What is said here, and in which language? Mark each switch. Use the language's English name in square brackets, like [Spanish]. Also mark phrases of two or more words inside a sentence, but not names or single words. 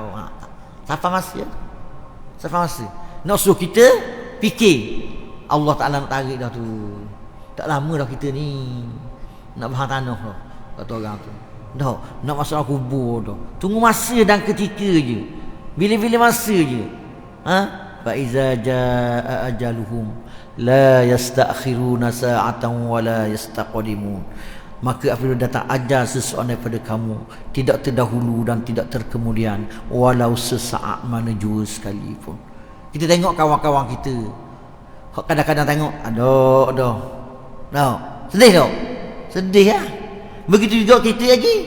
[Malay] Siapa masa? Siapa masa? Nak suruh kita fikir. Allah Ta'ala nak tarik dah tu. Tak lama dah kita ni nak bahan tanah dah, kata orang tu. Dah, nak masuk kubur dah. Tunggu masa dan ketika je. Bila-bila masa je. [Arabic] فإذا جاء أجلهم لا يستأخرون ساعة ولا يستقدمون. [Malay] Maka apabila datang ajal seseorang daripada kamu, tidak terdahulu dan tidak terkemudian, walau sesaat mana jua sekalipun. Kita tengok kawan-kawan kita, kadang-kadang tengok ada. Sedih tak? Sedih lah. Begitu juga kita lagi.